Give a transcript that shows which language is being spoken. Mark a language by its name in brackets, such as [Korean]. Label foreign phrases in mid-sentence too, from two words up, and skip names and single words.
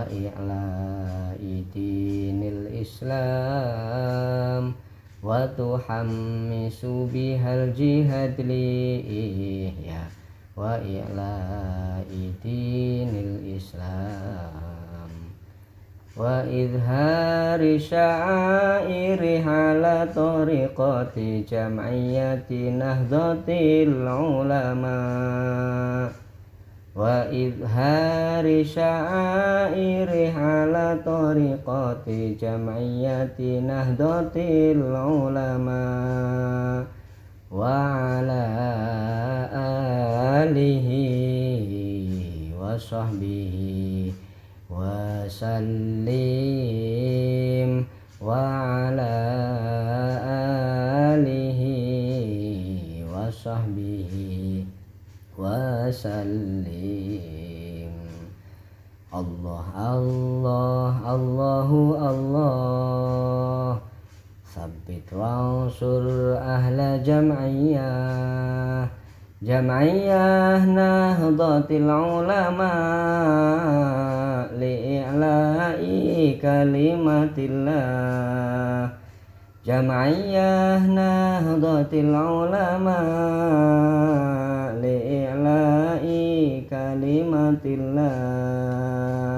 [Arabic] إعلاء دين الإسلام وتحمس بها الجهاد لإحياء وإعلاء دين الإسلام وإظهار شعائر على طريقة جمعية نهضة العلماء وإظهار شعائر على طريقة جمعية نهضة العلماء وعلى آله وصحبه و وسلم وعلى آله وصحبه وسلم. الله الله الله الله، ثبت وانصر أهل جمعية نهضة العلماء لإعلاء كلمة الله. جمعية نهضة العلماء لإعلاء كلمة الله.